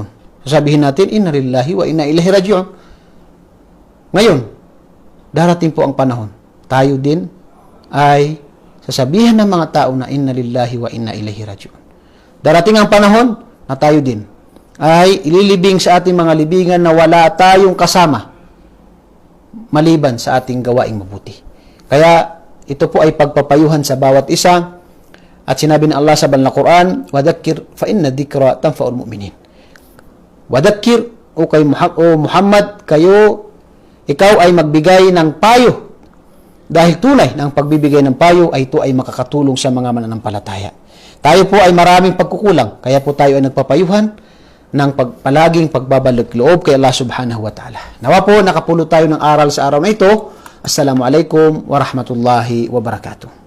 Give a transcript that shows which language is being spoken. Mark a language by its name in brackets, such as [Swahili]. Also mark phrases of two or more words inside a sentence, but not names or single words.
[Filipino] Sasabihin natin, [Arabic] إنا لله وإنا إليه راجعون. [Filipino] Ngayon, darating po ang panahon. Tayo din ay sasabihin ng mga tao na [Arabic] إنا لله وإنا إليه راجعون. [Filipino] Darating ang panahon na tayo din ay ililibing sa ating mga libingan na wala tayong kasama maliban sa ating gawaing mabuti. Kaya ito po ay pagpapayuhan sa bawat isa. At sinabi ng Allah sa banal na Quran, [Arabic] "وذكر فإن الذكرى تنفع المؤمنين." [Filipino] Wadhakkir o Muhammad, ikaw ay magbigay ng payo. Dahil tunay ng pagbibigay ng payo ay ito ay makakatulong sa mga mananampalataya. Tayo po ay maraming pagkukulang, kaya po tayo ay nagpapayuhan ng palaging pagbabalik loob kay Allah [Arabic] سبحانه وتعالى. [Filipino] Nawa po nakapulot tayo ng aral sa araw na ito. [Arabic] السلام عليكم ورحمة الله وبركاته.